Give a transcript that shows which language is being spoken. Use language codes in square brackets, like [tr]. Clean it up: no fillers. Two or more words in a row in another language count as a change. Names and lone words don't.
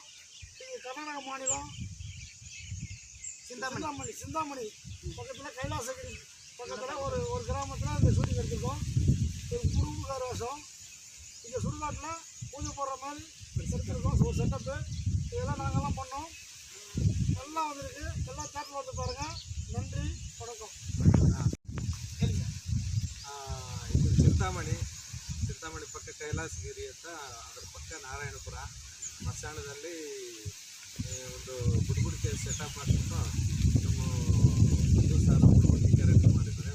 [ta] இது கர்நாடக மாநிலம் சிந்தாமணி பக்கத்தில் கைலாசகிரி பக்கத்தில் ஒரு கிராமத்தில் இந்த ஷூட்டிங் எடுத்திருக்கோம். ஒரு குறும்புகார வேஷம். இந்த சுடுகாட்டில் பூஜை போடுற மாதிரி எடுத்திருக்கோம். ஒரு செட்டப்பு இதெல்லாம் நாங்கள்லாம் பண்ணோம். நல்லா வந்திருக்கு. எல்லாம் தேட்டரில் வந்து பாருங்கள். நன்றி, வணக்கம். [kn] ಇದು ಚಿಂತಾಮಣಿ ಪಕ್ಕ ಕೈಲಾಸಗಿರಿ ಅಂತ, ಅದರ ಪಕ್ಕ ನಾರಾಯಣಪುರ ಮಸಾಣದಲ್ಲಿ ಒಂದು ಬುಡ್ಬುಡಿಕೆ ಸೆಟಪ್ ಮಾಡಿಬಿಟ್ಟು ನಮ್ಮ ಹಿಂದೂ ಸರ್ ಬುಡ್ಬುಡಿಕೆ ಕ್ಯಾರೆಕ್ಟರ್ ಮಾಡಿದ್ದಾರೆ.